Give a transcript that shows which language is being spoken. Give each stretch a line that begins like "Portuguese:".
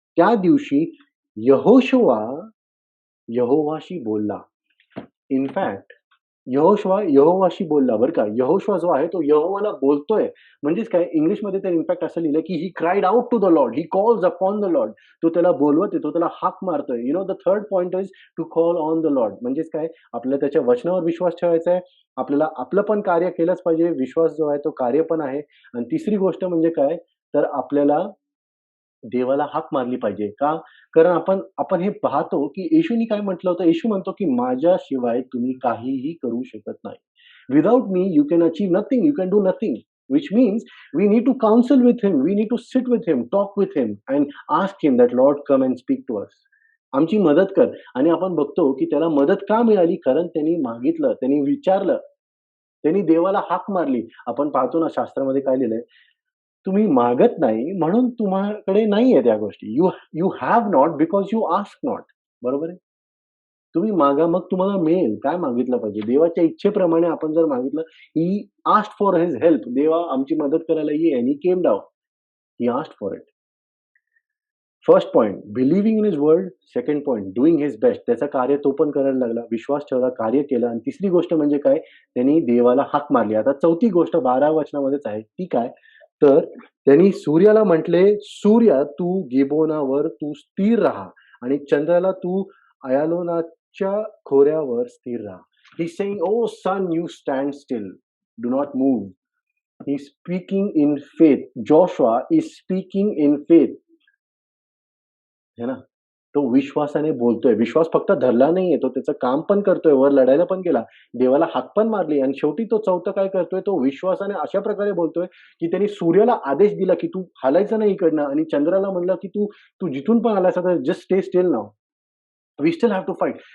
Marathi: त्या दिवशी यहोशुआ यहोवाशी बोलला." इन फॅक्ट यहोवाशी बोलला बरं का. यहोशुवा जो आहे तो यहोवाला बोलतोय. म्हणजेच काय इंग्लिशमध्ये तर इनफॅक्ट असं लिहिलंय, की
English: He cried out to the lord. He calls upon the lord.
Marathi: तो त्याला बोलवतोय, तो त्याला हाक मारतोय.
English: You know the third point is to call on the lord.
Marathi: म्हणजेच काय आपल्याला त्याच्या वचनावर विश्वास ठेवायचा आहे. आपल्याला आपलं पण कार्य केलंच पाहिजे. विश्वास जो आहे तो कार्य पण आहे. आणि तिसरी गोष्ट म्हणजे काय, तर आपल्याला देवाला हाक मारली पाहिजे. का? कारण आपण आपण हे पाहतो, की येशूनी काय म्हटलं होतं? येशू म्हणतो, की माझ्याशिवाय तुम्ही काहीही करू शकत नाही.
English: Without me you can achieve nothing. You can do nothing. Which means we need to counsel with him. We need to sit with him, talk with him and ask him that lord come and speak to us.
Marathi: आमची मदत कर. आणि आपण बघतो, की त्याला मदत का मिळाली? कारण त्यांनी मागितलं, त्यांनी विचारलं, त्यांनी देवाला हाक मारली. आपण पाहतो ना शास्त्रामध्ये काय लिहिलंय? तुम्ही मागत नाही म्हणून तुम्हाकडे नाहीये त्या गोष्टी.
English: You you have not because you ask not.
Marathi: बरोबर आहे? तुम्ही मागा मग तुम्हाला मिळेल. काय मागितलं पाहिजे? देवाच्या इच्छेप्रमाणे आपण जर मागितलं,
English: He asked for his help.
Marathi: देवा आमची मदत करायला ये आणि
English: He came down. He asked for it. First point believing in his word. Second point doing his best.
Marathi: त्याचं कार्य तो पण करायला लागला. विश्वास ठेवला, कार्य केलं आणि तिसरी गोष्ट म्हणजे काय? त्यांनी देवाला हाक मारली. आता चौथी गोष्ट 12व्या वचनामध्येच आहे. ती काय? तर त्यांनी सूर्याला म्हटले, "सूर्या तू गिबोनावर तू स्थिर राहा आणि चंद्राला तू अयालोनाच्या खोऱ्यावर स्थिर राहा."
English: He is saying, "O sun you stand still. Do not move." He speaking in faith. Joshua is speaking in faith.
Marathi: है ना? तो विश्वासाने बोलतोय. विश्वास फक्त धरला नाहीये, तो त्याचं काम पण करतोय, वर लढायला पण गेला. देवाला हाक पण मारली आणि शेवटी तो चौथं काय करतोय, तो विश्वासाने अशा प्रकारे बोलतोय, की त्याने सूर्याला आदेश दिला, की "तू हालायचं नाही इकडनं" आणि चंद्राला म्हणलं, की "तू तू जिथून पण आलायस आता
English: Just stay still now. We still have to fight."